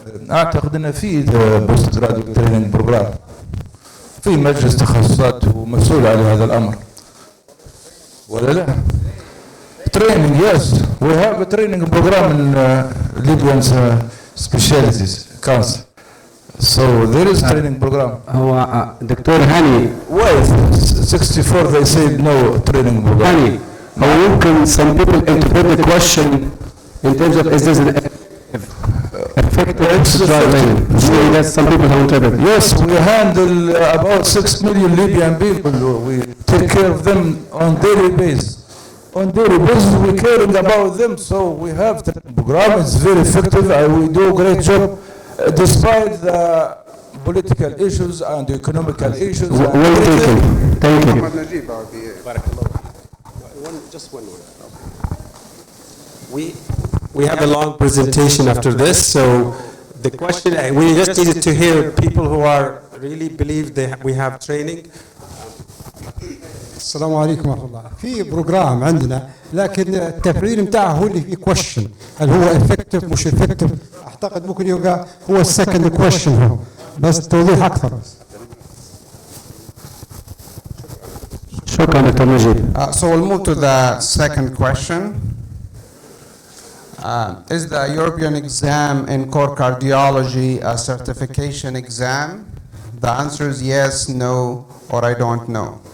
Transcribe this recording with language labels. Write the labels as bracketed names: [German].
[Arabic] اعتقد ان في [English] post graduate training programme [Arabic] في مجلس تخصصات ومسؤول على هذا الامر ولا لا؟ [English] Training, yes, we have a training program in Libyan specialties council. So there is training program. [Arabic] هو دكتور هاني [English] Why 64 they said no training program. [Arabic] هاني هو يمكن [English] some people interpret the question in terms of is this an effective training? Maybe that's some people don't interpret. Yes, we handle about 6 million Libyan people. We take care of them on daily basis. On daily basis, we caring about them, so we have the program. It's very effective, and we do a great job, despite the political issues and economical issues. Well taken. Thank you. Just one word. We have a long presentation after this, so the question, we just needed to hear people who are really believe we have training. [Arabic] السلام عليكم ورحمة الله. في بروجرام عندنا لكن التفعيل متاعه هو اللي في كويشن، هل هو افكتيف مش افكتيف؟ اعتقد ممكن يبقى هو السكند كويشن، هو بس توضيح اكثر. شكرا دكتور مجيد. [English] So we'll move to the second question. Is the European exam in core cardiology a certification exam? The answer is yes, no, or I don't know.